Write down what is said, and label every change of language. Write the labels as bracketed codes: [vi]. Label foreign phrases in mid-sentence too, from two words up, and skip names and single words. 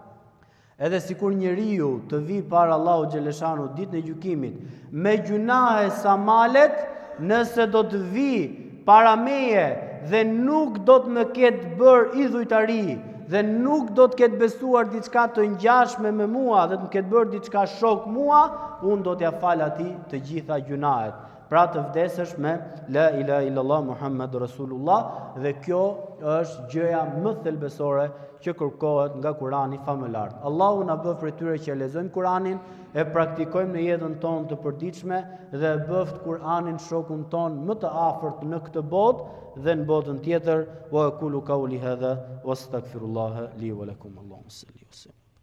[sq] edhe sikur njeriu të vi para Allahu xhaleshanu ditën e gjykimit me gjunahe sa malet, nëse do të vi para meje dhe nuk do të më ketë bërë idhujtari dhe nuk do të ketë besuar diçka të ngjashme me mua dhe të më ketë bërë diçka shok mua, unë do t'ja fal atij të gjitha gjunahet. Pra të vdesësh me [ar] لا إله إلا الله محمد رسول الله, [sq] dhe kjo është gjëja më thelbësore që kërkohet nga Kurani famëlart. Allahu na bëf prej tyre që lexojmë Kuranin, e praktikojmë në jetën tonë të përditshme dhe bëft Kuranin shokun tonë më të afërt në këtë botë dhe në botën tjetër. [ar] وأقول قولي هذا وأستغفر الله لي ولكم. اللهم صل وسلم.